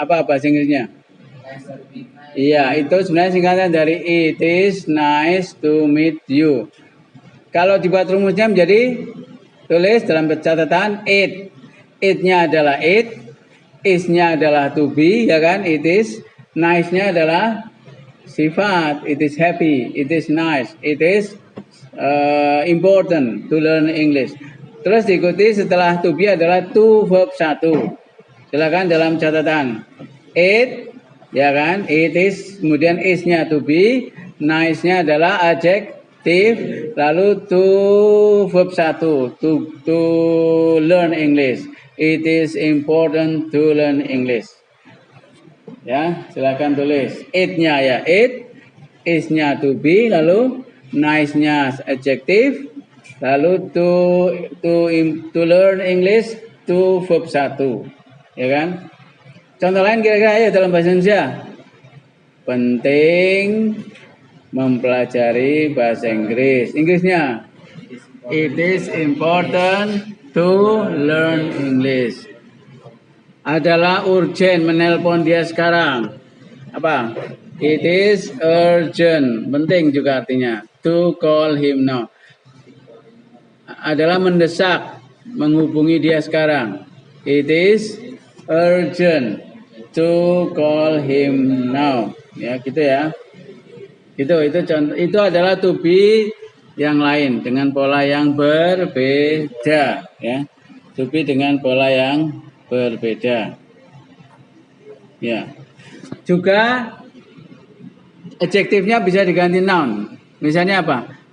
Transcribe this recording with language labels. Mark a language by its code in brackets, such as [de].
[id] Apa bahasa Inggrisnya? Iya, itu sebenarnya singkatan dari it is nice to meet you. Kalau dibuat rumusnya menjadi tulis dalam catatan it. It-nya adalah it, is-nya adalah to be, ya kan? It is. Nice-nya adalah sifat. [en] It is happy, it is nice, it is important to learn English. [id] Terus diikuti setelah to be adalah to verb 1. Silakan dalam catatan. It, ya kan? It is, kemudian is-nya to be, nice-nya adalah adjective, lalu to verb 1, to learn English. [en] It is important to learn English. [id] Ya, silakan tulis. It-nya ya it, is-nya to be, lalu nice-nya adjective, lalu to learn English to verb 1. Ya kan? Contoh lain kira-kira ya dalam bahasa Indonesia. Penting mempelajari bahasa Inggris. [en] Inggrisnya, it is important to learn English. [id] Adalah urgent menelpon dia sekarang. Apa? It is urgent. Penting juga artinya. To call him now. Adalah mendesak menghubungi dia sekarang. [en] It is urgent to call him now. [id] Ya, gitu ya. Itu contoh. Itu adalah to be yang lain dengan pola yang berbeda, ya. To be dengan pola yang berbeda. Ya. Juga adjektifnya bisa diganti noun. Misalnya apa?